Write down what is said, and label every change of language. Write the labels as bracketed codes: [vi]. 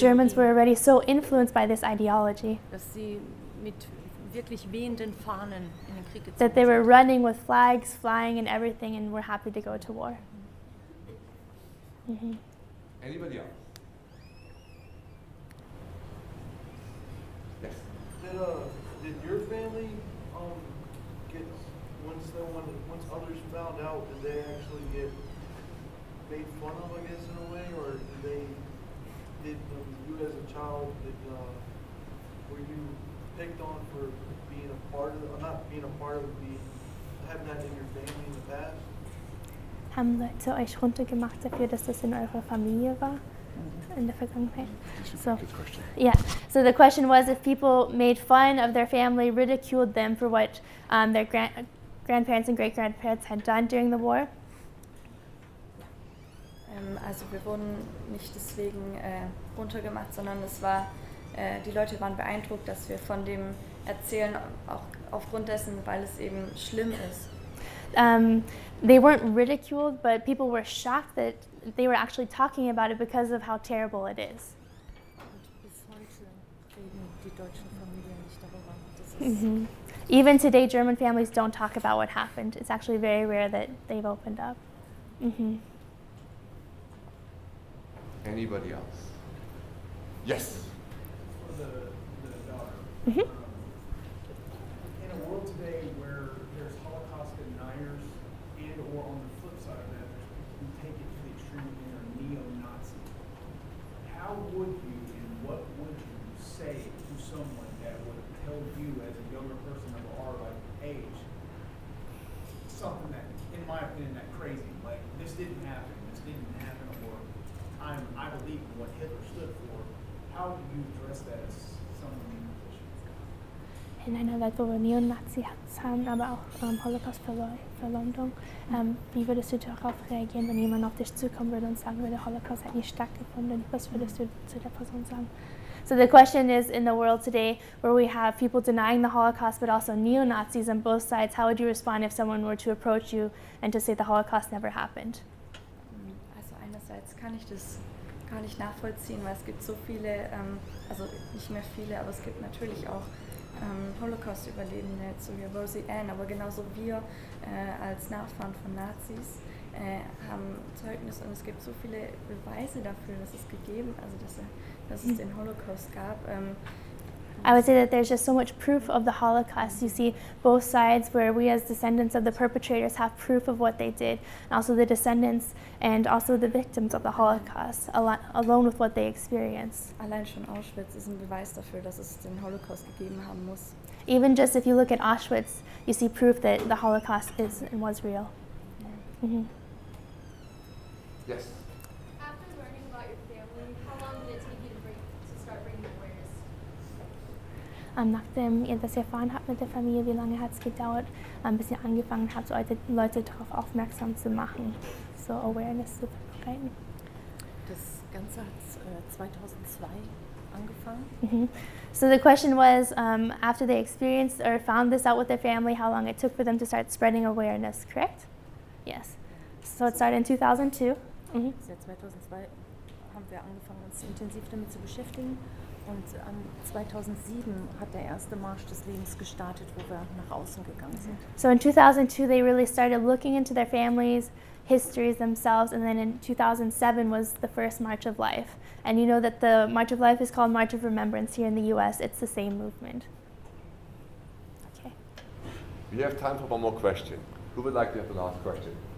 [en] Germans were already so influenced by this ideology [de] dass sie mit wirklich wehenden Fahnen in den Krieg gezogen [en] that they were [de] sind. [en] running with flags flying and everything and were happy to go to war. Mhm. Anybody else? Yes. Did your family get once others found out, did they actually get made fun of, I guess, in a way, or did you as a child were you picked on for being a part of not being a part of having that in your family in the past? [de] Haben Leute euch runtergemacht dafür, dass das in eurer Familie war? In der Vergangenheit? [en] So, yeah. So the question was if people made fun of their family, ridiculed them for what their grandparents and great-grandparents had done during the war. [de] Also wir wurden nicht deswegen runtergemacht, sondern es war, die Leute waren beeindruckt, dass wir von dem erzählen, auch aufgrund dessen, weil es eben schlimm ist. [en] They weren't ridiculed, but people were shocked that they were actually talking about it because of how terrible it is. [de] Und bis heute reden die deutschen Familien nicht darüber. Das ist [en] Even today, German families don't talk about what happened. It's actually very rare that they've opened up. Anybody else? Yes. The daughter. Mm-hmm. In a a world today where there's Holocaust deniers and or on the flip side of that, there's people who take it to the extreme and are neo-Nazi, how would you and what would you say to someone that would tell you as a younger person of our like age something that, in my opinion, that crazy, like this didn't happen, or I believe in what Hitler stood for. How do you address that as someone in your position? [de] In einer Welt, wo wir Neonazis haben, aber auch Holocaust-Verleumdung, wie würdest du darauf reagieren, wenn jemand auf dich zukommen würde und sagen würde, der Holocaust hat nicht stattgefunden? Was würdest du zu der Person sagen? [en] So the question is, in the world today, where we have people denying the Holocaust, but also neo-Nazis on both sides, how would you respond if someone were to approach you and to say the Holocaust never happened? [de] Also einerseits kann ich das gar nicht nachvollziehen, weil es gibt so viele, also nicht mehr viele, aber es gibt natürlich auch Holocaust-Überlebende, so wie Rosian, aber genauso wir als Nachfahren von Nazis haben Zeugnis und es gibt so viele Beweise dafür, dass es gegeben, also dass es den Holocaust gab. [en] I would say that there's just so much proof of the Holocaust. You see both sides where we as descendants of the perpetrators have proof of what they did, and also the descendants and also the victims of the Holocaust, alone with what they experienced. [de] Allein schon Auschwitz ist ein Beweis dafür, dass es den Holocaust gegeben haben muss. [en] Even just if you look at Auschwitz, you see proof that the Holocaust is and was real. Mm-hmm. Yes. After learning about your family, how long did it take you to start bringing awareness? [de] Nachdem ihr das erfahren habt mit der Familie, wie lange hat es gedauert, bis ihr angefangen habt, Leute darauf aufmerksam zu machen, so Awareness zu verbreiten? Das Ganze hat 2002 angefangen. Mm-hmm. [en] So the question was, after they experienced or found this out with their family, how long it took for them to start spreading awareness, correct? Yes. So it started in 2002. Mm-hmm. [de] Seit 2002 haben wir angefangen, uns intensiv damit zu beschäftigen. Und 2007 hat der erste Marsch des Lebens gestartet, wo wir nach außen gegangen sind. [en] So in 2002, they really started looking into their families, histories themselves, and then in 2007 was the first March of Life. And you know that the March of Life is called March of Remembrance here in the US. It's the same movement. Okay. We have time for one more question. Who would like to have the last question?